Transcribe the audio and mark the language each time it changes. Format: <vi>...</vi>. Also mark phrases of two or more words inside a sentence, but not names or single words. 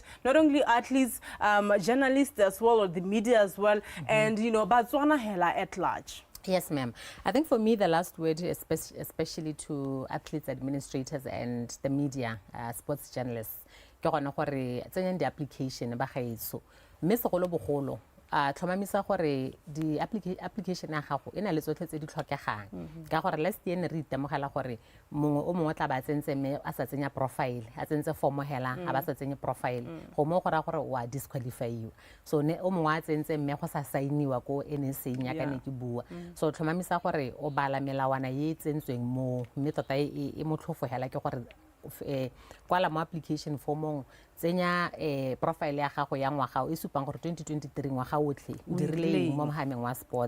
<en>Not only athletes, journalists as well, or the media as well, and Botswana hela at large. Yes, ma'am. I think for me, the last word, especially to athletes, administrators, and the media, sports journalists, the application</en> <tn>ba gaetso mme segolo bogolo tlhomamisa gore di application ya gago ena le tsotlhe tse di tlhokegang ka gore</tn> <en>last year</en> <tn>ne re itemogela gore mongwe o mongwe tla ba tsentse mme a sa tsenya profile a tsentse form hela a ba sa tsenya profile go mo go ra gore wa disqualifyiwa so ne o mongwe a tsentse mme go sa signiwa ko NSA nya ka ne ke bua so tlhomamisa gore o bala melawana ye tsentsweng mo mme tota e motlhofo hela ke gore kwala mo application formong tsenya profile ya gago ya ngwaga o supang gore 2023 ngwaga otlhe o dirile mo mohameng wa sports</tn>